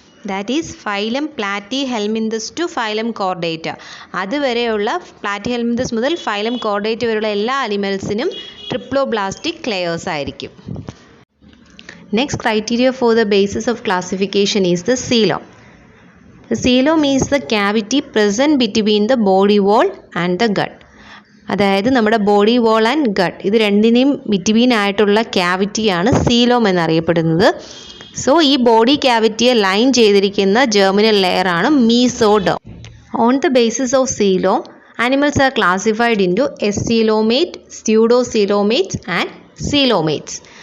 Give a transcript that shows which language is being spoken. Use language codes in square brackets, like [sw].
[en] That is phylum platyhelminthes to phylum chordata. [ml] അതുവരെയുള്ള Platyhelminthes മുതൽ phylum Chordata വരെയുള്ള എല്ലാ അനിമൽസിനും ട്രിപ്ലോബ്ലാസ്റ്റിക് ലെയേഴ്സ് ആയിരിക്കും. [en] Next criteria for the basis of classification is the coelom. The coelom is the cavity present between the body wall and the gut. [ml] അതായത് നമ്മുടെ body wall and gut ഇത് രണ്ടിനെയും between ആയിട്ടുള്ള ക്യാവിറ്റിയാണ് coelom എന്നറിയപ്പെടുന്നത്. So ഈ body ക്യാവിറ്റിയെ line ചെയ്തിരിക്കുന്ന germinal layer ആണ് mesoderm. [en] On the basis of coelom animals are classified into acoelomate, pseudocoelomates and coelomates.